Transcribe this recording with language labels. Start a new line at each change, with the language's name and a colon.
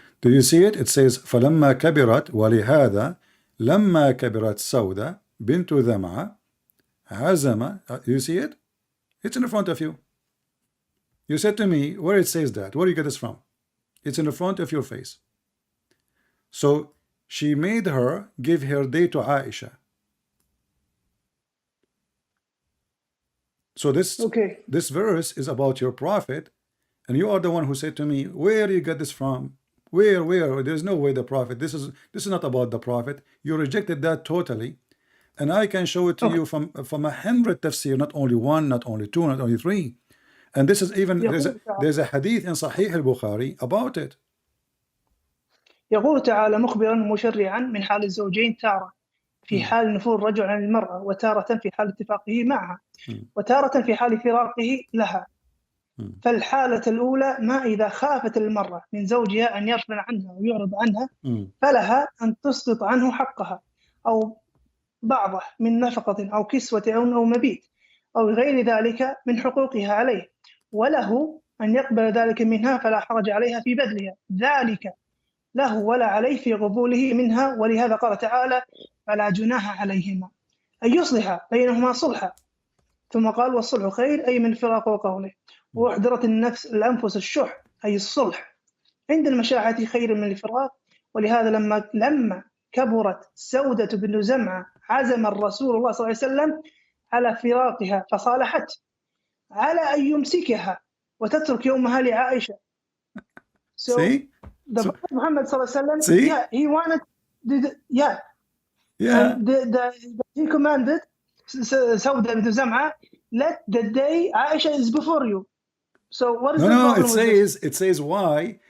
English: Do you see it? It says
Arabic: فلما كبرت ولهذا لما كبرت سودة بنت ذمعة عزم.
English: You see it? It's in front of you. You said to me, where it says that? Where do you get this from? It's in the front of your face. So she made her give her day to Aisha. So this verse is about your prophet, and you are the one who said to me, where do you get this from? Where? There's no way the prophet. This is not about the prophet. You rejected that totally, and I can show it to you from 100 tafsir, not only one, not only two, not only three. And this is even there's a hadith in Sahih al-Bukhari about it.
Arabic: يقول تعالى مخبرا مشرعا من حال الزوجين تارة في حال نفور الرجل عن المرأة، وتارة في حال اتفاقه معها، وتارة في حال فراقه لها. فالحالة الأولى ما إذا خافت المرأة من زوجها أن يغفل عنها ويعرض عنها، فلها أن تسقط عنه حقها أو بعضه من نفقة أو كسوة أو مبيت أو غير ذلك من حقوقها عليه، وله أن يقبل ذلك منها فلا حرج عليها في بذلها، ذلك له ولا عليه في قبوله منها. ولهذا قال تعالى: فلا جناح عليهما أن يصلح بينهما صلحا. ثم قال: والصلح خير، أي من فراق وقوله. وأحضرت الأنفس الشح، أي الصلح عند المشاحة خير من الفراق. ولهذا لما كبرت سودة بن زمعة عزم الرسول الله صلى الله عليه وسلم على فراقها، فصالحت على أن يمسكها وتترك يومها لعائشة.
English: So the Prophet Muhammad sallallahu alaihi wasallam, yeah, he wanted, and he commanded Sauda bint Zam'a, let the day Aisha is before you. So what is the problem with this? It says why.